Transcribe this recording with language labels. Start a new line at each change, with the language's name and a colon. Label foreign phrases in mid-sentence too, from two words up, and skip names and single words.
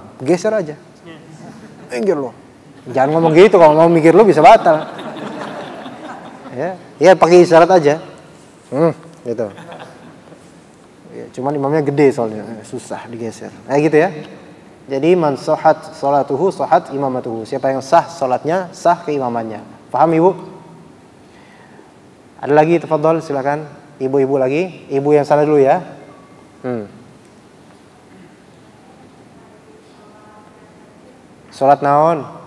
Indonesian: Geser aja. Minggir lo. Jangan ngomong gitu, kalau mau mikir lo bisa batal. Ya pakai isyarat aja. Gitu. Ya, cuman imamnya gede soalnya, susah digeser. Gitu ya. Jadi
Arabic: من صحت صلاته صحت إمامته.
Indonesian: Siapa yang sah salatnya, sah keimamannya. Paham Ibu? Ada lagi, tafadhol, silakan. Ibu-ibu lagi. Ibu yang sana dulu ya. Salat naon?